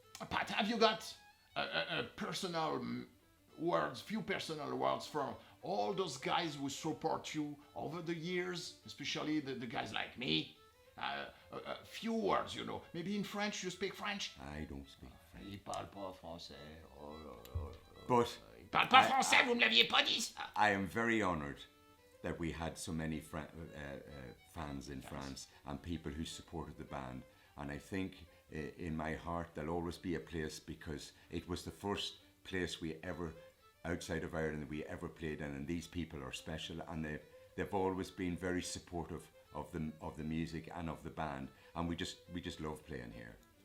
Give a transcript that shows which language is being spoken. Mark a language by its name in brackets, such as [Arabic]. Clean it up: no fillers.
[English] Pat, have you got a personal few personal words from all those guys who support you over the years, especially the guys like me? A few words, you know. Maybe in French, you speak French? I don't speak French. [French] Il parle pas français. [English] But [French] Il parle pas français, vous me l'aviez pas dit ça. [English] I am very honoured that we had so many fans in France and people who supported the band. And I think in my heart there'll always be a place because it was the first place we ever, outside of Ireland, that we ever played in, and these people are special, and they've always been very supportive of the music and of the band, and we just love playing here.